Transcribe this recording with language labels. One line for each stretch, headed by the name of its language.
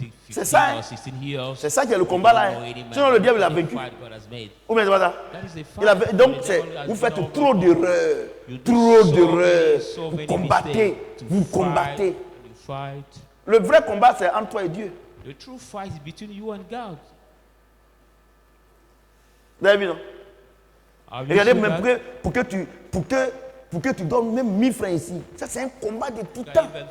French: C'est ça, c'est ça qui est le combat là. Sinon, le diable l'a vaincu. Ou bien c'est pas ça? Donc, vous faites trop d'erreurs. Trop d'erreurs. Vous combattez. Vous combattez. Le vrai combat, c'est entre toi et Dieu.
English: The true fight is between you and God.
French: Vous avez vu, non? Regardez, même pour que tu donnes même 1000 francs ici. Ça, c'est un combat de titans.